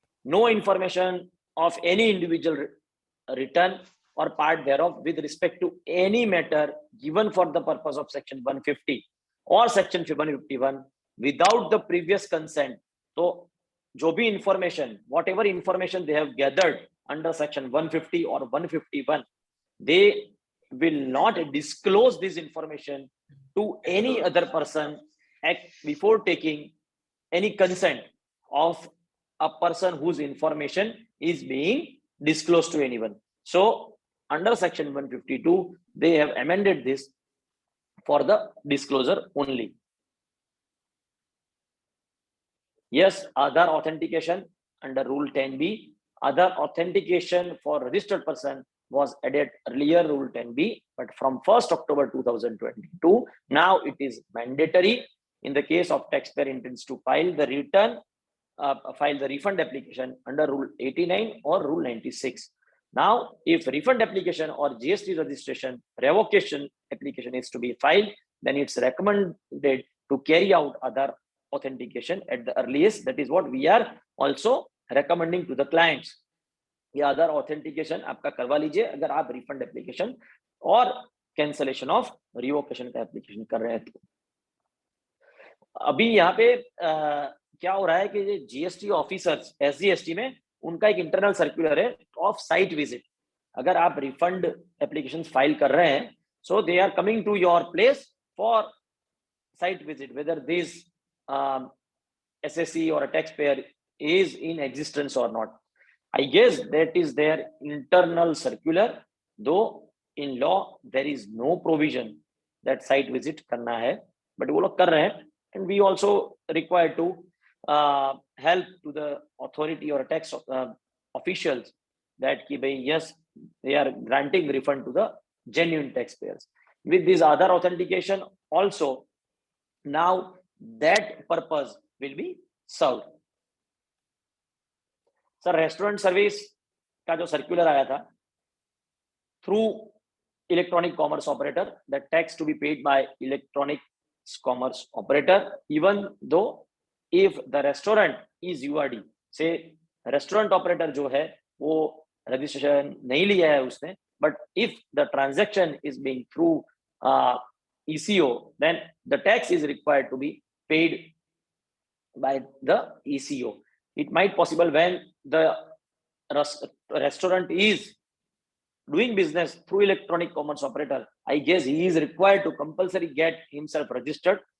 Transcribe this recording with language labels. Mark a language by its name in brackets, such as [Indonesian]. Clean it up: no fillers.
[English] No information of any individual written or part thereof with respect to any matter given for the purpose of section 150 or section 151 without the previous consent. So [Hindi] जो भी information, [English] Whatever information they have gathered under section 150 और 151, they will not disclose this information to any other person before taking any consent of a person whose information is being disclose to anyone. So under section 152 they have amended this for the disclosure only. Yes, other authentication under Rule 10B, other authentication for registered person was added earlier Rule 10B, but from 1st October 2022, now it is mandatory in the case of taxpayer intends to file the return, file the refund application under Rule 89 or Rule 96. Now, if refund application or GST registration revocation application is to be filed, then it's recommended to carry out other authentication at the earliest. That is what we are also recommending to the clients. [Hindi] ये other authentication आपका करवा लीजिए अगर आप refund application और cancellation of revocation का application कर रहे हैं। तो अभी यहाँ पे क्या हो रहा है कि जीएसटी ऑफिसर्स एसजीएसटी में उनका एक इंटरनल सर्कुलर है ऑफ साइट विजिट। अगर आप रिफंड एप्लीकेशन फाइल कर रहे हैं, [English] So they are coming to your place for site visit, whether this SSC or a taxpayer is in existence or not. I guess that is their internal circular, though in law there is no provision that site visit [Hindi] करना है, [English] but [Hindi] वो लोग कर रहे हैं, [English] and we also require to help to the authority or tax officials that [Hindi] कि भाई [English] yes they are granting refund to the genuine taxpayers. With this other authentication also, now that purpose will be served. [Hindi] Sir restaurant service का जो circular आया था, [English] Through electronic commerce operator, the tax to be paid by electronic commerce operator even though if the restaurant is URD. Say restaurant operator [Hindi] जो है वो registration नहीं लिया है उसने, [English] but if the transaction is being through ECO, then the tax is required to be paid by the ECO. It might possible when the restaurant is doing business through electronic commerce operator, I guess he is required to compulsory get himself registered.